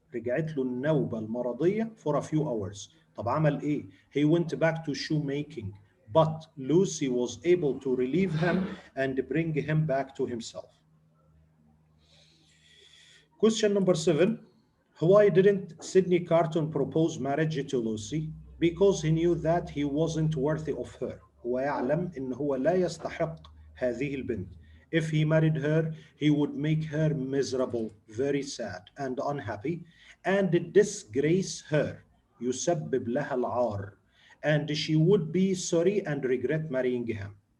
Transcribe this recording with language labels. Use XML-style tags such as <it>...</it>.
<ar>رجعت له النوبة المرضية</ar> <en>for a few hours.</en> <ar>طب عمل ايه؟</ar> <en>He went back to shoemaking, but Lucy was able to relieve him and bring him back to himself. Question number seven. Why didn't Sidney Carton propose marriage to Lucy? Because he knew that he wasn't worthy of her.</en> <ar>هو يعلم إن هو لا يستحق هذه البنت.</ar> <en>If he married her, he would make her miserable, very sad and unhappy, and disgrace her.</en> <ar>يسبب لها العار.</ar> <en>And she would be sorry and regret marrying him.</en>